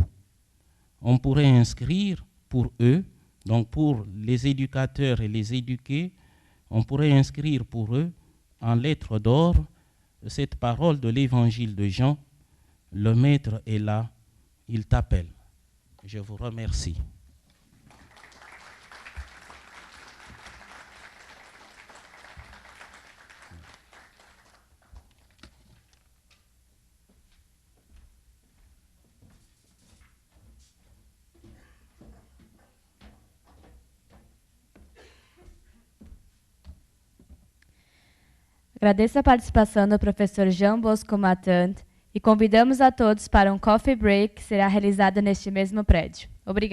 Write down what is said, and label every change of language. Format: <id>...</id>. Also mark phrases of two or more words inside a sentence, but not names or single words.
<fr>On pourrait inscrire pour eux, donc pour les éducateurs et les éduqués, on pourrait inscrire pour eux en lettres d'or cette parole de l'évangile de Jean: le maître est là, il t'appelle. Je vous remercie.</fr> <pt>Agradeço a participação do professor João Bosco Matante e convidamos a todos para um</pt> <en>coffee break</en> <pt>que será realizado neste mesmo prédio.</pt>